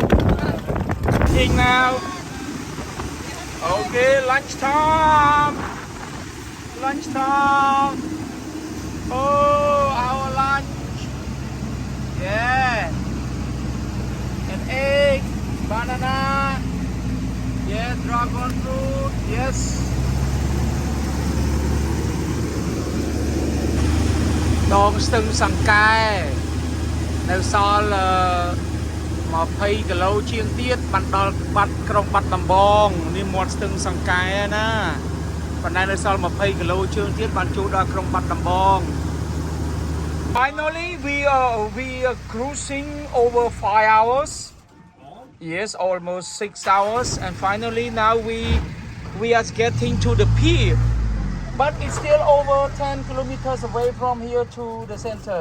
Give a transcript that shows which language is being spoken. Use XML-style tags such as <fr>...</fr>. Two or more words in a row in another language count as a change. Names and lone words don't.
<en>Now. Okay, lunchtime. Oh, our lunch. Yeah. An egg, banana. Yeah, dragon fruit. Yes. Đòn sưng sằng cay.</en> <km>នៅសល់20 គីឡូជាងទៀតបានដល់ក្រុងបាត់ដំបងនេះមាត់ស្ទឹងសង្កែណាប៉ុន្តែនៅសល់20 គីឡូជាងទៀតបានចូលដល់ក្រុងបាត់ដំបង</km> <en>Finally we are cruising over 5 hours yes almost 6 hours and finally now we are getting to the pier but it's still over 10 kilometers away from here to the center.</en>